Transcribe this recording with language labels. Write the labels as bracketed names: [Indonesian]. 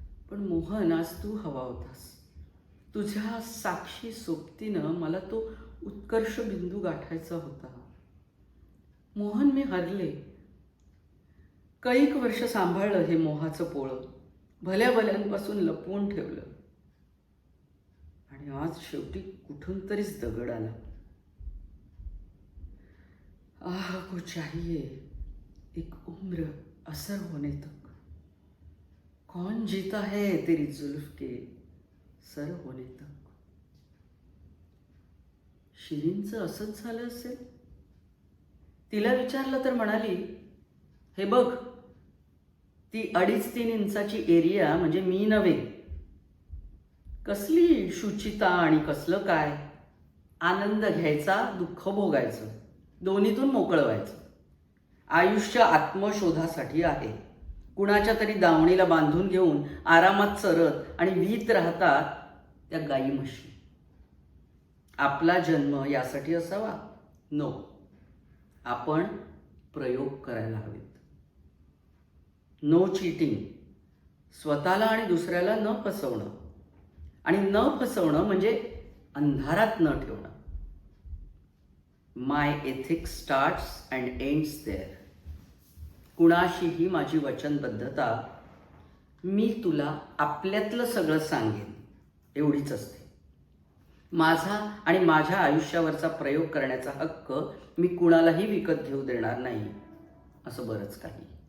[Marathi] पण मोहन, आज तू हवा होतास. तुझ्या साक्षी सोबतीनं मला तो उत्कर्ष बिंदू गाठायचा होता. मोहन, मी हरले. कैक वर्ष सांभाळलं हे मोहाचं पोळं. भल्या भल्यांपासून लपवून ठेवलं. आणि आज शेवटी कुठून तरीच दगड आला. [Hindi] आह, को चाहिए एक उम्र असर होने तक. कौन जीता है तेरी जुल्फ के सर होने तक. [Marathi] शिरीनचं असंच झालं असेल. तिला विचारलं तर म्हणाली, हे बघ, ती 2.5-3 इंचाची एरिया म्हणजे मी नव्हे. कसली शुचिता आणि कसलं काय. आनंद घ्यायचा, दुःख भोगायचं, दोन्हीतून मोकळं व्हायचं. आयुष्य आत्मशोधासाठी आहे. कुणाच्या तरी दावणीला बांधून घेऊन आरामात चरत आणि भीत राहतात त्या गाई म्हशी. आपला जन्म यासाठी असावा? [English] No. [Marathi] आपण प्रयोग करायला हवेत. [English] No cheating. [Marathi] स्वतःला आणि दुसऱ्याला न फसवणं. आणि न फसवणं म्हणजे अंधारात न ठेवणं. [English] My ethics starts and ends there. [Marathi] कुणाशीही माझी वचनबद्धता, मी तुला आपल्यातलं सगळं सांगेन, एवढीच असते. माझा आणि माझ्या आयुष्यावरचा प्रयोग करण्याचा हक्क मी कुणालाही विकत घेऊ देणार नाही. असं बरंच काही.